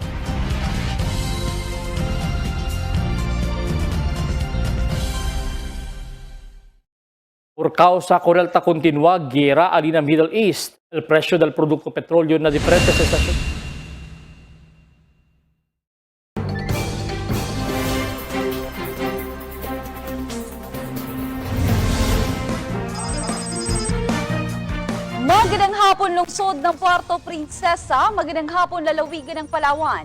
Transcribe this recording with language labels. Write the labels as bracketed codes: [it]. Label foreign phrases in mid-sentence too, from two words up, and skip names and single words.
[cbk] Por causa con el continua guerra alina Middle East, el precio del producto petróleo na diferentes estaciones. [tl] Magandang hapon lungsod ng Puerto Princesa, magandang hapon lalawigan ng Palawan.